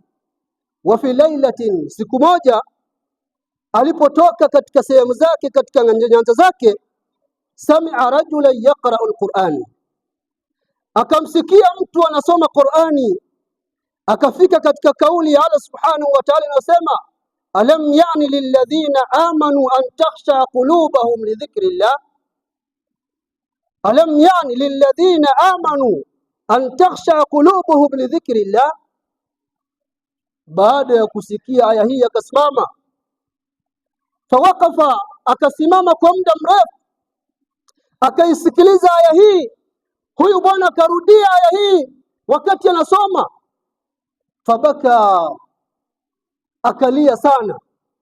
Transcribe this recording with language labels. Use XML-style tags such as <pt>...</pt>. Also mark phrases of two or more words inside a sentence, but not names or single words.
<ar>وفي ليلة,</ar> <sw>siku moja alipotoka katika sehemu zake, katika nyanja zake,</sw> <ar>سمع رجلا يقرأ القرآن,</ar> <sw>akamsikia mtu anasoma Qur'ani. Akafika katika kauli ya Allah</sw> <ar>سبحانه وتعالى inasema, ألم يأن للذين آمنوا أن تخشع قلوبهم لذكر الله, ألم يأن للذين آمنوا أن تخشع قلوبهم لذكر الله.</ar> <sw>Baada ya kusikia aya hii akasimama, fawaqafa, akasimama kwa muda mrefu, akaisikiliza aya hii. Huyu bwana akarudia aya hii wakati anasoma, fabaka, akalia sana.</sw>